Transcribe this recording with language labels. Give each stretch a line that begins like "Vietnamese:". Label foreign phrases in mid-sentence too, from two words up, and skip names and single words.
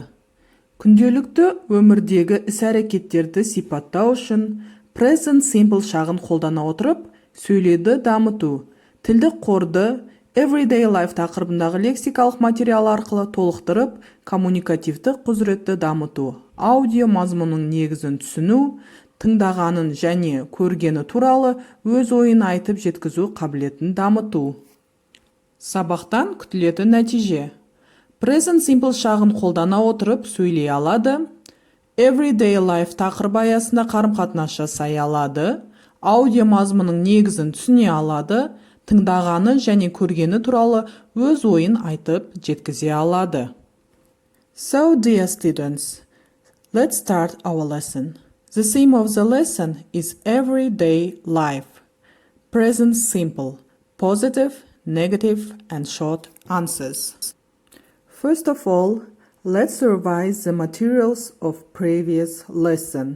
Kazakh: Күнделікті өмірдегі іс-әрекеттерді сипаттау үшін
English: present simple
Kazakh: шағын қолдана отырып, сөйлеуді дамыту, тілдік қорды
English: Everyday Life
Kazakh: тақырыбындағы лексикалық материал арқылы толықтырып, коммуникативті құзыретті дамыту, аудио мазмұнның негізін түсіну, тыңдағанын және көргені туралы өз ойын айтып жеткізу қабілетін дамыту. Сабақтан күтілетін нәтиже.
English: Present simple
Kazakh: шағын қолдана отырып сөйлей алады.
English: Everyday life
Kazakh: тақырыбы аясында қарым-қатынас жасай алады. Аудио мазмұнның негізін түсіне алады. Тыңдағаны және көргені туралы өз ойын айтып жеткізе алады.
English: So, dear students, let's start our lesson. The theme of the lesson is everyday life. Present simple, positive, negative, and short answers. First of all, let's revise the materials of previous lesson.